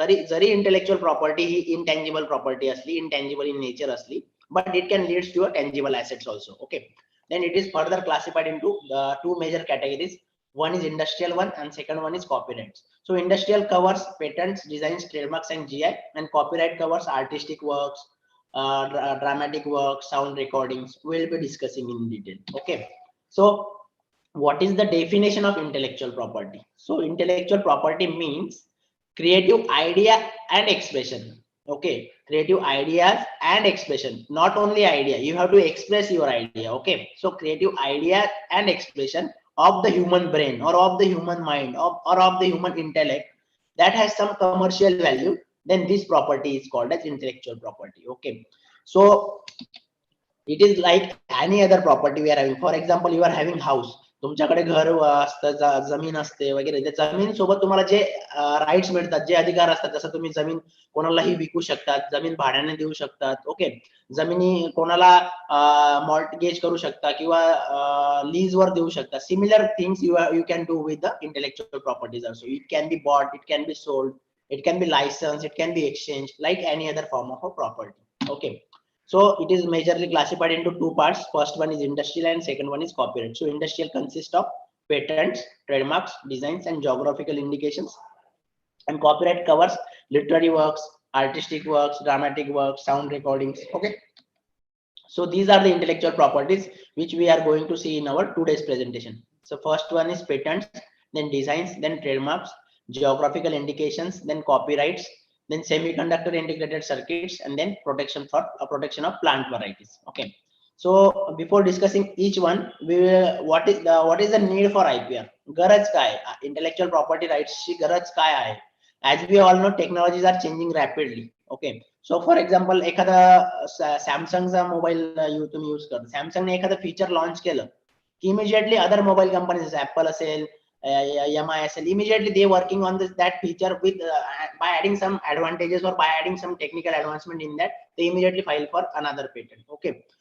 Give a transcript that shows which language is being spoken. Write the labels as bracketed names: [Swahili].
[Marathi] जरी intellectual property ही intangible property असली, [English] intangible in nature [Marathi] असली, [English] but it can lead to a tangible assets also. Okay, then it is further classified into two major categories. One is industrial one and second one is copyrights. So industrial covers patents, designs, trademarks and GI, and copyright covers artistic works, dramatic works, sound recordings. We'll be discussing in detail. Okay, so what is the definition of intellectual property? So intellectual property means creative idea and expression. Okay, creative ideas and expression, not only idea, you have to express your idea. Okay, so creative idea and expression of the human brain or of the human mind or of the human intellect that has some commercial value, then this property is called as intellectual property. Okay, so it is like any other property we are having. For example, you are having house, [Marathi] तुमच्याकडे घर असतं, जमीन असते वगैरे. त्या जमीन सोबत तुम्हाला जे राईट्स मिळतात, जे अधिकार असतात, जसं तुम्ही जमीन कोणालाही विकू शकतात, जमीन भाड्याने देऊ शकतात. ओके, जमिनी कोणाला मॉर्टगेज करू शकता किंवा लीज वर देऊ शकता. [English] Similar things you can do with the intellectual properties also. It can be bought, it can be sold, it can be licensed, it can be exchanged like any other form of a property. Okay, so it is majorly classified into two parts. First one is industrial and second one is copyright. So industrial consists of patents, trademarks, designs and geographical indications, and copyright covers literary works, artistic works, dramatic works, sound recordings. Okay, so these are the intellectual properties which we are going to see in our today's presentation. So first one is patents, then designs, then trademarks, geographical indications, then copyrights, then semiconductor integrated circuits, and then protection of plant varieties. Okay, so before discussing each one, we will, what is the need for IPR? [Marathi] गरज काय, intellectual property rights ची गरज काय आहे? [English] As we all know, technologies are changing rapidly. Okay, so for example, [Marathi] एखादा सॅमसंगचा mobile तुम्ही use करता, सॅमसंगने एखादा फीचर लॉन्च केलं की immediately other mobile companies, apple असेल, [English] MI immediately they working on that feature with by adding some advantages or by adding some technical advancement in that, they immediately file for another patent. Okay,